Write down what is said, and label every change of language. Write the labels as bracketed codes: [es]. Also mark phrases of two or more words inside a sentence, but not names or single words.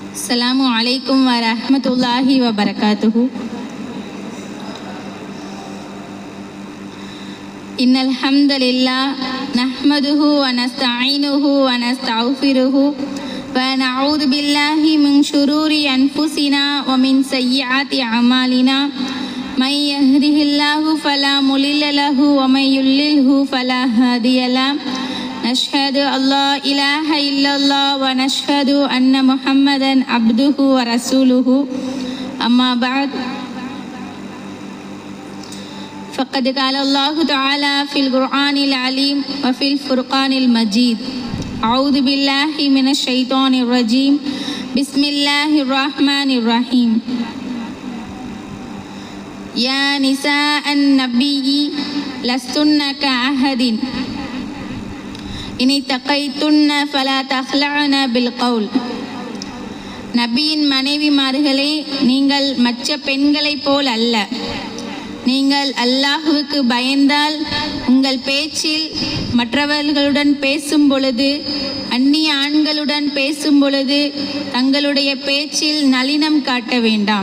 [ar] السلام عليكم ورحمة الله وبركاته. إن الحمد لله نحمده ونستعينه ونستغفره ونعوذ بالله من شرور أنفسنا ومن سيئات أعمالنا من يهده الله فلا مضل له ومن يضلله فلا هادي له. نشهد أن لا إله إلا الله ونشهد أن محمدا عبده ورسوله. أما بعد. فقد قال الله تعالى في القرآن العليم وفي الفرقان المجيد. أعوذ بالله من الشيطان الرجيم. بسم الله الرحمن الرحيم. يا نساء النبي لستن كأحد إن اتقيتن فلا تخضعن بالقول. [ta] நபியின் மனைவிமார்களே, நீங்கள் மற்ற பெண்களைப் போல் அல்ல. நீங்கள் அல்லாஹுவுக்கு பயந்தால் உங்கள் பேச்சில் மற்றவர்களுடன் பேசும் பொழுது, அந்நிய ஆண்களுடன் பேசும் பொழுது தங்களுடைய பேச்சில் நளினம் காட்ட வேண்டாம்.